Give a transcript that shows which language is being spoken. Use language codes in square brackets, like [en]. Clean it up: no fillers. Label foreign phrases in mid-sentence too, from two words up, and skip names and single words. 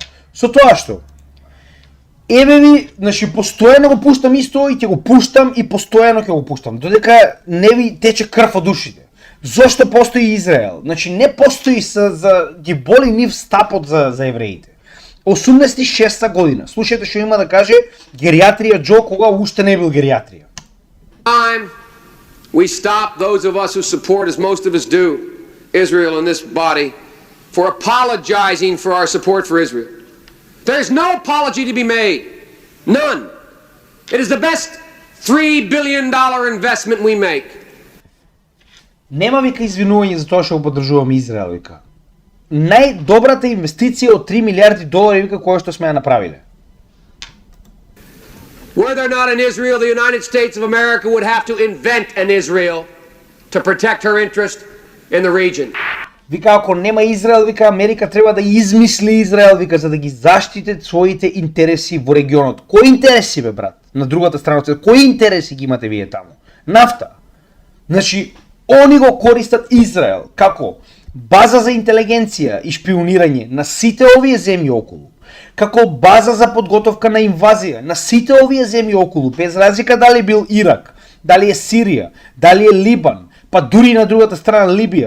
[mk] Со тоа што еве ви, значи постојано го пуштам исто и ќе го пуштам и постојано ќе го пуштам, додека не ви тече крв од ушите. Зошто постои Израел? Значи не постои за ги боли нив стапот за евреите. 86-та година. Слушајте што има да каже геријатрија Џо кога уште не бил геријатрија. [en] Time we stop those of us who support, as most of us do, Israel in this body, for apologizing for our support for Israel. There's no apology to be made. None. It is the best $3 billion investment we make. [mk] Нема вика извинување за тоа што го поддржуваме Израел, вика. Најдобрата инвестиција од 3 милиарди долари, вика, која што сме ја направиле. [en] Were there not an Israel, the United States of America would have to invent an Israel to protect her interest in the region. [mk] Вика, ако нема Израел, вика, Америка треба да измисли Израел, вика, за да ги заштите своите интереси во регионот. Кои интереси, бе, брат? На другата страна, кои интереси ги имате вие таму? Нафта. Значи, они го користат Израел како база за интелигенција и шпионирање на сите овие земји околу, како база за подготовка на инвазија на сите овие земји околу, без разлика дали бил Ирак, дали е Сирија, дали е Либан, па дури на другата страна Либија.